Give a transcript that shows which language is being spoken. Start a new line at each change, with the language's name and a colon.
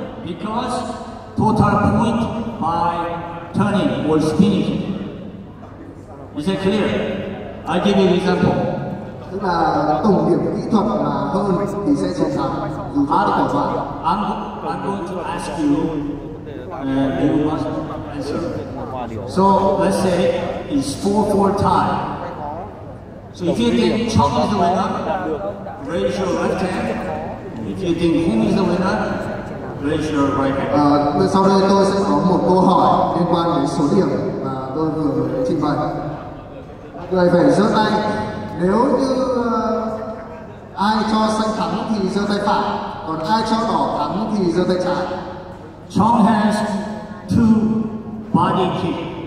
English: Because total point by turning or spinning. Is that clear? I'll give you an example.
Vietnamese: Tức là tổng điểm kỹ thuật mà hơn thì sẽ chiến thắng dù cho kết quả hòa.
English: I'm going to ask you, and you must answer. So let's say it's 4-4 tie. So if you think Chong is the winner, raise your left hand. If you think Hong is the winner, raise your right hand.
Vietnamese: Sau đây tôi sẽ có một câu hỏi liên quan đến số điểm mà tôi vừa trình bày. Người phải giơ tay. Nếu như ai cho xanh thắng thì giơ tay phải, còn ai cho đỏ thắng thì giơ tay trái.
English: Chong has 2 body kick.